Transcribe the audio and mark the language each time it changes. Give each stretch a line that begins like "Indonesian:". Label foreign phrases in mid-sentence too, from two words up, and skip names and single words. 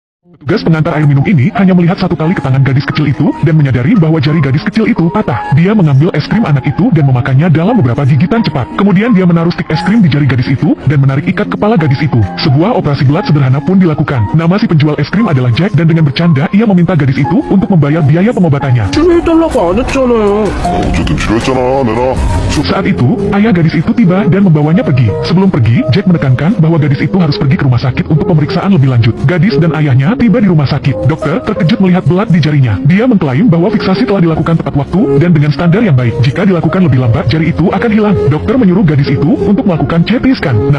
Indonesian: Petugas pengantar air minum ini hanya melihat satu kali ke tangan gadis kecil itu dan menyadari bahwa jari gadis kecil itu patah. Dia mengambil es krim anak itu dan memakannya dalam beberapa gigitan cepat. Kemudian dia menaruh stik es krim di jari gadis itu dan menarik ikat kepala gadis itu. Sebuah operasi belat sederhana pun dilakukan. Nama si penjual es krim adalah Jack dan dengan bercanda ia meminta gadis itu untuk membayar biaya pengobatannya.
Korean: 해달라고 안 했잖아요. 어쨌든 필요했잖아, 내놔.
Indonesian: Saat itu, ayah gadis itu tiba dan membawanya pergi. Sebelum pergi, Jack menekankan bahwa gadis itu harus pergi ke rumah sakit untuk pemeriksaan lebih lanjut. Gadis dan ayahnya tiba di rumah sakit. Dokter terkejut melihat belat di jarinya. Dia mengklaim bahwa fiksasi telah dilakukan tepat waktu dan dengan standar yang baik. Jika dilakukan lebih lambat, jari itu akan hilang. Dokter menyuruh gadis itu untuk melakukan
English: CT scan.